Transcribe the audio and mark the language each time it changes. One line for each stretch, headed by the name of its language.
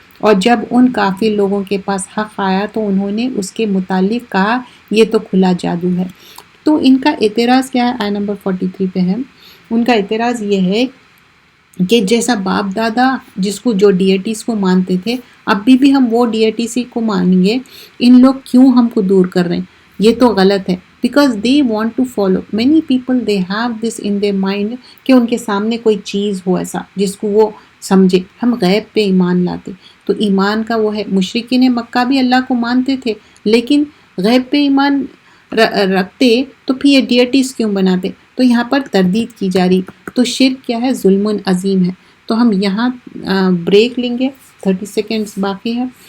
Urdu: اور جب ان کافر لوگوں کے پاس حق آیا تو انہوں نے اس کے متعلق کہا یہ تو کھلا جادو ہے. تو ان کا اعتراض کیا ہے، آیت نمبر 43 پہ ہے. ان کا اعتراض یہ ہے کہ جیسا باپ دادا جس کو جو ڈیٹیز کو مانتے تھے ابھی بھی ہم وہ ڈیٹیز کو مانیں گے، ان لوگ کیوں ہم کو دور کر رہے ہیں؟ یہ تو غلط ہے.
English: because they want to follow many people, they have this in their mind
Urdu: کہ ان کے سامنے کوئی چیز ہو ایسا جس کو وہ سمجھے. ہم غیب پہ ایمان لاتے، تو ایمان کا وہ ہے. مشرکین مکہ بھی اللہ کو مانتے تھے لیکن غیب پہ ایمان رکھتے تو پھر یہ ڈیٹیز کیوں بناتے؟ تو یہاں پر تردید کی جا رہی. تو شرک کیا ہے؟ ظلم عظیم ہے. تو ہم یہاں بریک لیں گے، 30 سیکنڈز باقی ہے.